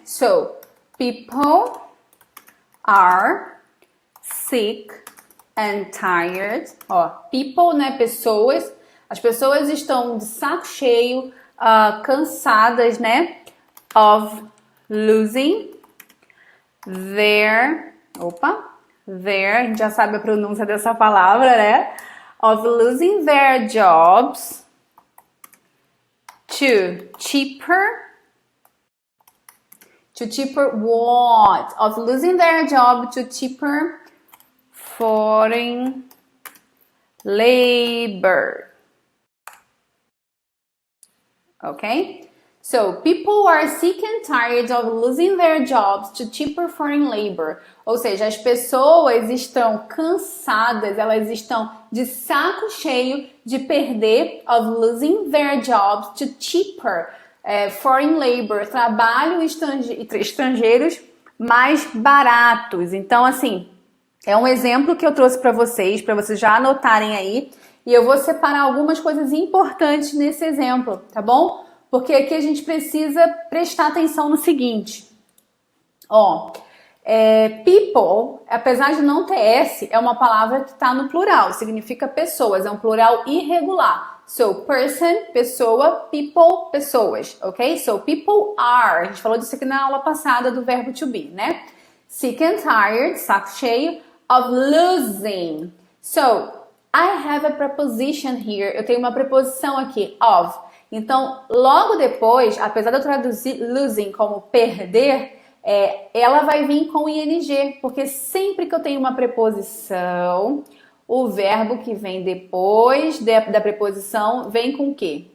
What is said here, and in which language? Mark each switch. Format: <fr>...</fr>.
<en>So, people are sick and tired. People,</en> <pt>né? Pessoas As pessoas estão de saco cheio, cansadas, né?</pt> <en>Of losing their...</en> <pt>their, a gente já sabe a pronúncia dessa palavra, né?</pt> <en>Of losing their jobs to cheaper what? Of losing their job to cheaper foreign labor. Okay? So, people are sick and tired of losing their jobs to cheaper foreign labor.</en> <pt>Ou seja, as pessoas estão cansadas, elas estão de saco cheio de perder</pt> <en>of losing their jobs to cheaper foreign labor,</en> <pt>trabalho estrangeiros mais baratos. Então, assim, é um exemplo que eu trouxe para vocês já anotarem aí. E eu vou separar algumas coisas importantes nesse exemplo, tá bom? Porque aqui a gente precisa prestar atenção no seguinte. People, apesar de não ter S, é uma palavra que está no plural, significa pessoas, é um plural irregular.</pt> <en>So, person, pessoa, people, pessoas, ok? So, people are,</en> <pt>a gente falou disso aqui na aula passada do verbo to be, né?</pt> <en>Sick and tired,</en> <pt>saco cheio,</pt> <en>of losing. So, I have a preposition here,</en> <pt>eu tenho uma preposição aqui,</pt> <en>of.</en> <pt>Então, logo depois, apesar de eu traduzir losing como perder, ela vai vir com ing, porque sempre que eu tenho uma preposição, o verbo que vem depois da preposição vem com o quê?</pt>